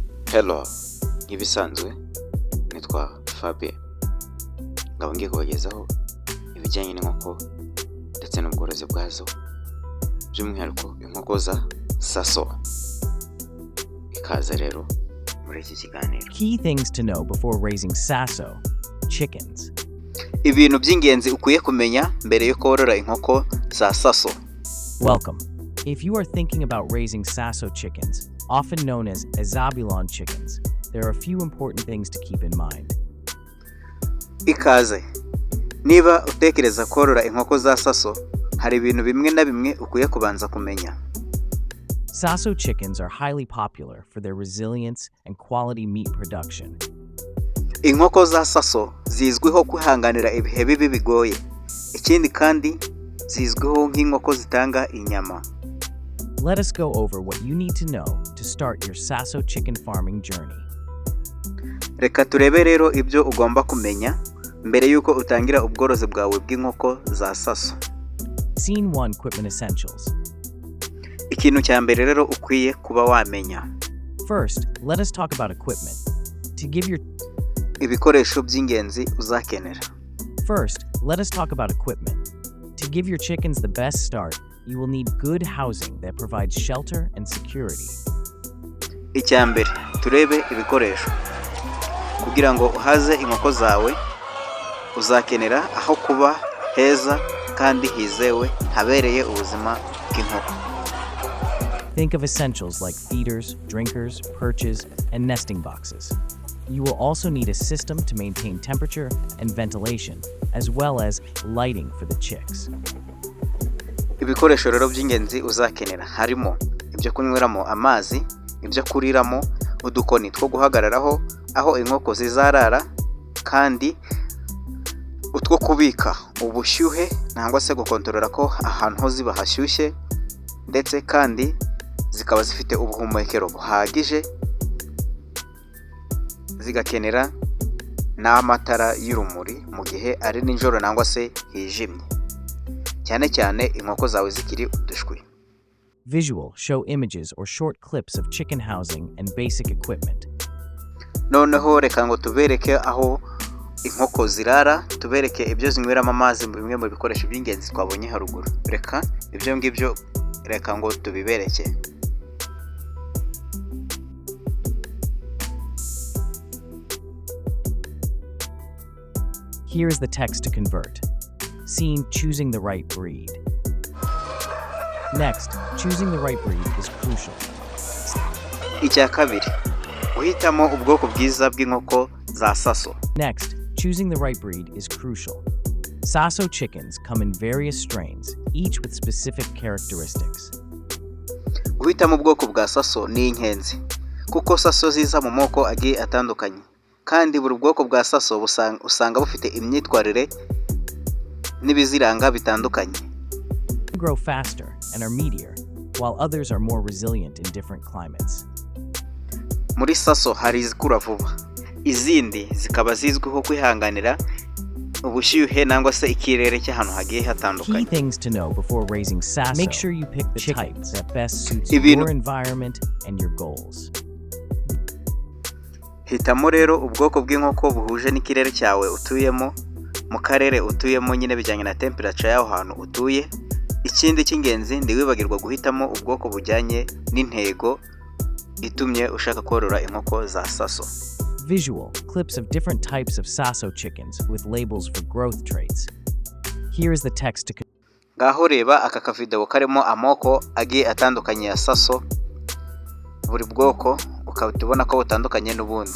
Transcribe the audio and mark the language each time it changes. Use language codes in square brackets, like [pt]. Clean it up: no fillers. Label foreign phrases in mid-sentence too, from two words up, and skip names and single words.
[rw] Hello, nk'ibisanzwe nitwa Fabien, ngaba ngiye kubagezaho ibijyanye n'inkoko ndetse n'ubworozi bwazo, by'umwihariko inkoko za SaSso. Ikaze rero muri iki kiganiro. [en] Key things to know before raising SaSso chickens. [rw] Ibintu by'ingenzi ukwiye kumenya mbere yo korora inkoko za SaSso. [en] Welcome. If you are thinking about raising SaSso chickens, often known as Zabulon chickens, there are a few important things to keep in mind. [rw] Ikaze. Niba utekereza korora inkoko za SaSso, hari ibintu bimwe na bimwe ukwiye kubanza kumenya. [en] SaSso chickens are highly popular for their resilience and quality meat production. [rw] Inkoko za SaSso zizwiho kwihanganira ibihe bibi bigoye. Ikindi kandi zizwiho nk'inkoko zitanga inyama. [en] Let us go over what you need to know to start your SaSso chicken farming journey. [rw] Reka turebe rero ibyo ugomba kumenya mbere yuko utangira ubworozi bwawe bw'inkoko za SaSso. [en] Scene 1 Equipment Essentials. [rw] Ikintu cya mbere rero ukwiye kuba wamenya. [en] First, let us talk about equipment. To give your [rw] Ibikoresho by'ingenzi uzakenera. [en] First, let us talk about equipment. To give your chickens the best start, you will need good housing that provides shelter and security. [rw] Icya mbere, turebe ibikoresho. Kugira ngo uhaze inkoko zawe, uzakenera aho kuba heza kandi hizewe habereye ubuzima bw'inkoko. Think of essentials like feeders, drinkers, perches, and nesting boxes. You will also need a system to maintain temperature and ventilation, as well as lighting for the chicks. Ibikoresho rero by'ingenzi uzakenera harimo ibyo kunyweramo amazi, ibyo kuriramo, udukoni two guhagararaho aho inkoko zizarara, kandi utwo kubika ubushyuhe nangwa se gukontorora ko ahantu ho ziba hashyushye, ndetse kandi zikaba zifite ubuhumekero buhagije, zigakenera n'amatara y'urumuri mu gihe ari nijoro nangwa se hijimye, cyane cyane inkoko zawe zikiri udushwi. [en] Visual show images or short clips of chicken housing and basic equipment. [rw] Noneho reka ngo tubereke aho inkoko zirara, tubereke ibyo zinyweramo amazi, bimwe mu bikoresho by'ingenzi twabonye haruguru. Reka ibyo ngibyo reka ngo tubibereke. [en] Here is the text to convert. Scene choosing the right breed. Next, choosing the right breed is crucial. [rw] Icya kabiri, uhitamo ubwoko bwiza bw'inkoko za SaSso. [en] Next, choosing the right breed is crucial. SaSso chickens come in various strains, each with specific characteristics. [rw] Guhitamo ubwoko bwa SaSso ni ingenzi, kuko SaSso ziza mu moko agiye atandukanye, kandi buri bwoko bwa SaSso usanga bufite imyitwarire n'ibiziranga bitandukanye. [en] Some grow faster and are meatier, while others are more resilient in different climates. [rw] Muri SaSso hari izikura vuba, izindi zikaba zizwiho kwihanganira ubushyuhe nangwa se ikirere cy'ahantu hagiye hatandukanye. [en] Key things to know before raising SaSso. Make sure you pick the type that best suits your environment and your goals. [rw] Hitamo rero ubwoko bw'inkoko buhuje n'ikirere cyawe utuyemo, mu karere utuyemo nyine bijyanye na temperature y'aho hantu utuye. Ikindi cy'ingenzi ndiwibagirwa guhitamo ubwoko bujyanye n'intego itumye ushaka korora inkoko za SaSso. [en] Visual clips of different types of SaSso chickens with labels for growth traits. Here is the text to [rw] Ngaho reba aka kavideo karimo amoko agiye atandukanye ya SaSso, buri bwoko ukabona ko butandukanye n'ubundi.